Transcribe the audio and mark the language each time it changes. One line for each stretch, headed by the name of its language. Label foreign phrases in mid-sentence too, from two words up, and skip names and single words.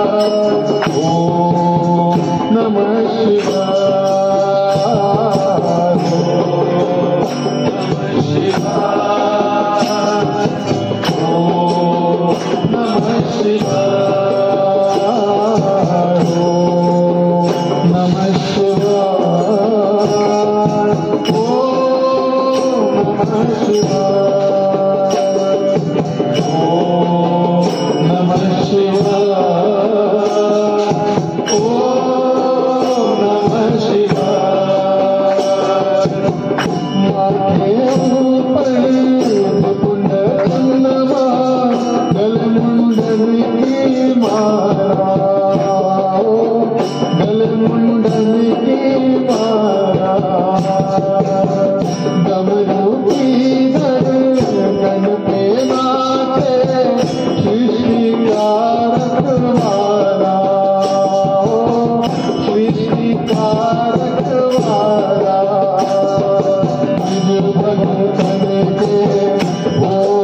Sanskrit: ओम नमः शिवाय नमः शिवाय ओम नमः शिवाय ओम नमः शिवाय ओम नमः शिवाय ओम नमः शिवाय ओम नमः शिवाय
Hindi: माथे ऊपर मुकुंद चंद्रमा गल मुंडन की माला गल मुंडन की माला डमरू की धड़कन पे नाचे सृष्टि का रखवाला सृष्टि का रखवाला निज भगतन के ओ